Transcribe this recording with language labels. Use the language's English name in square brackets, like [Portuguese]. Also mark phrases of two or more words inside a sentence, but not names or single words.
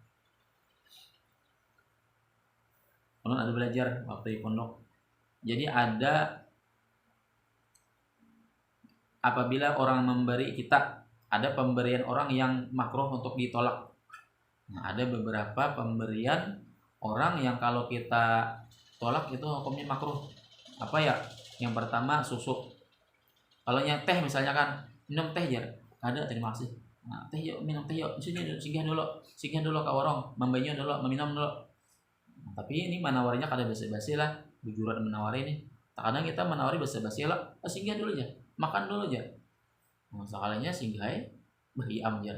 [Indonesian] Kalau ada belajar waktu di pondok, jadi ada apabila orang memberi kita, ada pemberian orang yang makruh untuk ditolak. Nah, ada beberapa pemberian orang yang kalau kita tolak itu hukumnya makruh. Apa ya? Yang pertama susu. Kalau yang teh misalnya kan, minum teh ya, ada terima kasih. Nah, teh yuk, minum teh yuk, singgah dulu ke warung, membayar dulu, meminum dulu. Nah, tapi ini menawarinya kada basa-basi lah, bujuran menawari ini. Kadang kita menawari basa-basi lah, singgah dulu aja, makan dulu aja. Nah, sekalinya singgah berhiam aja.